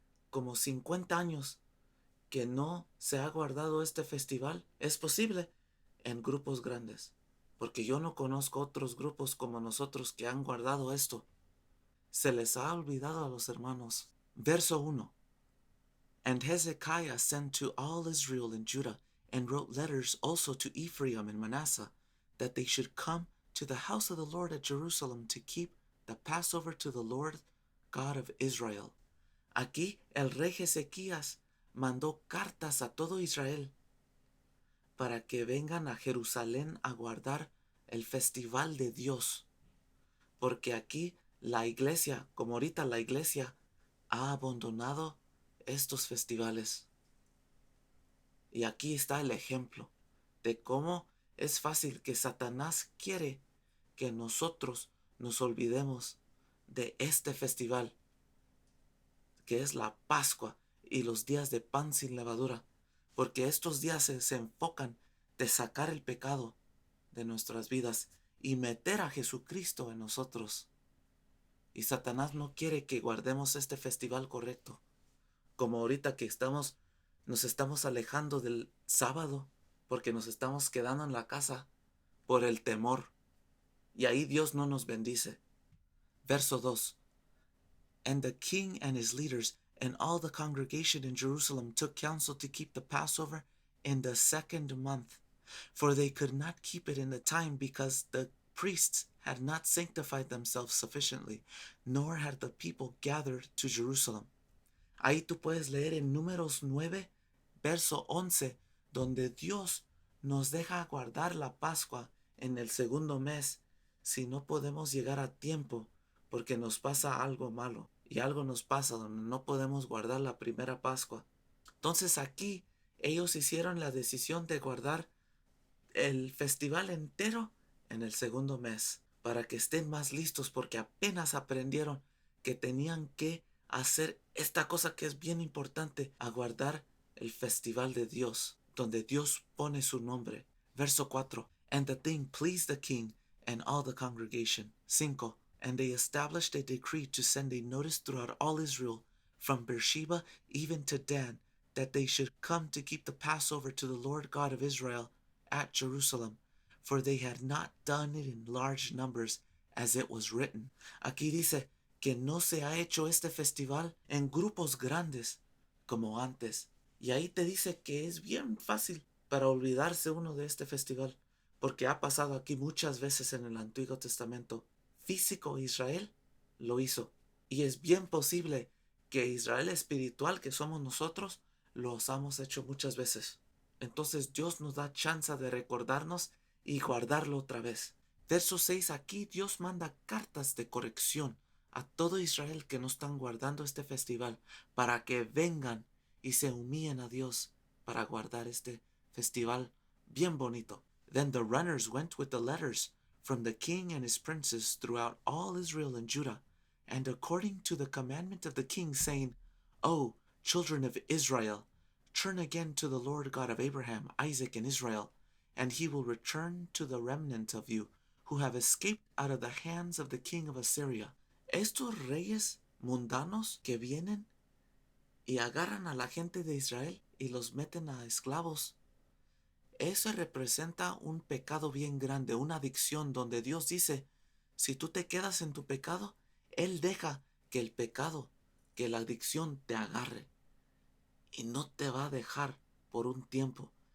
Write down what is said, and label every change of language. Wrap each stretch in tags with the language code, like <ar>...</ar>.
<es>como 50 años que no se ha guardado este festival. Es posible en grupos grandes, porque yo no conozco otros grupos como nosotros que han guardado esto. Se les ha olvidado a los hermanos. Verso 1.</es> <en>And Hezekiah sent to all Israel and Judah, and wrote letters also to Ephraim and Manasseh, that they should come to the house of the Lord at Jerusalem to keep the Passover to the Lord God of Israel.</en> <es>Aquí el rey Ezequías mandó cartas a todo Israel para que vengan a Jerusalén a guardar el festival de Dios. Porque aquí la iglesia, como ahorita la iglesia, ha abandonado estos festivales. Y aquí está el ejemplo de cómo es fácil que Satanás quiere que nosotros nos olvidemos de este festival, que es la Pascua y los días de pan sin levadura, porque estos días se enfocan de sacar el pecado de nuestras vidas y meter a Jesucristo en nosotros. Y Satanás no quiere que guardemos este festival correcto, como ahorita que nos estamos alejando del sábado porque nos estamos quedando en la casa por el temor. Y ahí Dios no nos bendice. Verso 2.</es> <en>And the king and his leaders and all the congregation in Jerusalem took counsel to keep the Passover in the 2nd month, for they could not keep it in the time because the priests had not sanctified themselves sufficiently, nor had the people gathered to Jerusalem.</en> <es>Ahí tú puedes leer en Números 9, verso 11, donde Dios nos deja guardar la Pascua en el 2º mes si no podemos llegar a tiempo porque nos pasa algo malo y algo nos pasa donde no podemos guardar la primera Pascua. Entonces aquí ellos hicieron la decisión de guardar el festival entero en el 2º mes para que estén más listos porque apenas aprendieron que tenían que hacer esta cosa que es bien importante, aguardar el festival de Dios, donde Dios pone su nombre. Verso 4.</es> <en>And the thing pleased the king and all the congregation. 5. And they established a decree to send a notice throughout all Israel, from Beersheba even to Dan, that they should come to keep the Passover to the Lord God of Israel at Jerusalem, for they had not done it in large numbers, as it was written.</en> <es>Aquí dice que no se ha hecho este festival en grupos grandes como antes. Y ahí te dice que es bien fácil para olvidarse uno de este festival, porque ha pasado aquí muchas veces en el Antiguo Testamento. Físico Israel lo hizo. Y es bien posible que Israel espiritual que somos nosotros los hemos hecho muchas veces. Entonces Dios nos da chance de recordarnos y guardarlo otra vez. Verso 6, aquí Dios manda cartas de corrección a todo Israel que no están guardando este festival para que vengan y se humillen a Dios para guardar este festival bien bonito.</es> <en>Then the runners went with the letters from the king and his princes throughout all Israel and Judah, and according to the commandment of the king, saying, O children of Israel, turn again to the Lord God of Abraham, Isaac, and Israel, and he will return to the remnant of you, who have escaped out of the hands of the king of Assyria.</en> <es>Estos reyes mundanos que vienen y agarran a la gente de Israel y los meten a esclavos, eso representa un pecado bien grande, una adicción donde Dios dice, si tú te quedas en tu pecado, Él deja que el pecado, que la adicción te agarre y no te va a dejar por un tiempo.</es>